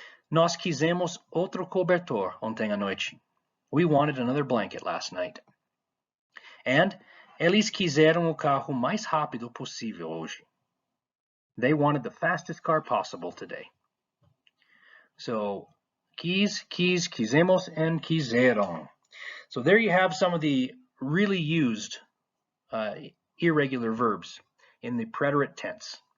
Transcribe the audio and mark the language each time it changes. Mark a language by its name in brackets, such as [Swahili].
[Portuguese] Nós quisemos outro cobertor ontem à noite. [English] We wanted another blanket last night. [Portuguese] And eles quiseram o carro mais rápido possível hoje. [English] They wanted the fastest car possible today. So, [Portuguese] quis, quis, quisemos, [English] and quiseron. So there you have some of the really used irregular verbs in the preterite tense.